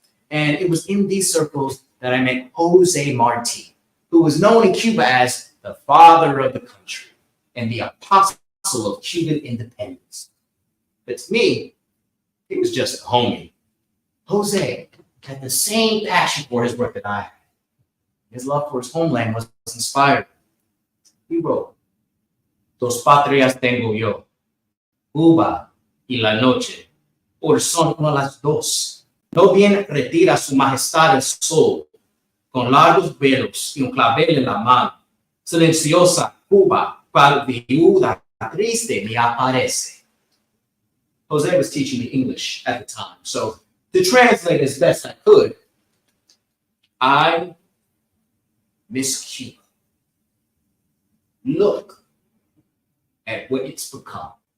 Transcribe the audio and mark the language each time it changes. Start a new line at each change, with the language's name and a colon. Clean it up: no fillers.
English: And it was in these circles that I met Jose Marti, who was known in Cuba as the father of the country and the apostle of Cuban independence. But to me, he was just a homie. Jose had the same passion for his work that I had. His love for his homeland was inspiring. He wrote,
Spanish: "Dos patrias tengo yo, Cuba y la noche, por son una las dos. No bien retira su majestad el sol, con largos velos y un clavel en la mano. Silenciosa Cuba, cual viuda triste me aparece."
English: Jose was teaching me English at the time, so to translate as best I could, I miss Cuba. Look at what it's become.